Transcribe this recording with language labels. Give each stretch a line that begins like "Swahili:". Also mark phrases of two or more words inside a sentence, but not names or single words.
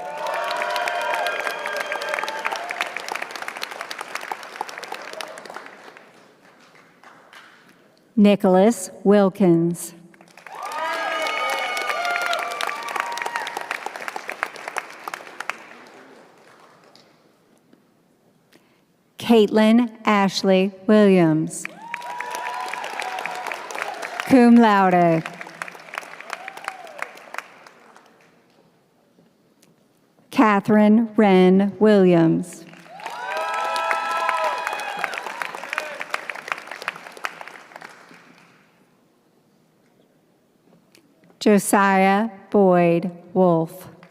English: Nicholas Wilkins. Caitlin Ashley Williams.
Latin: Cum laude.
English: Catherine Wren Williams. Josiah Boyd Wolf.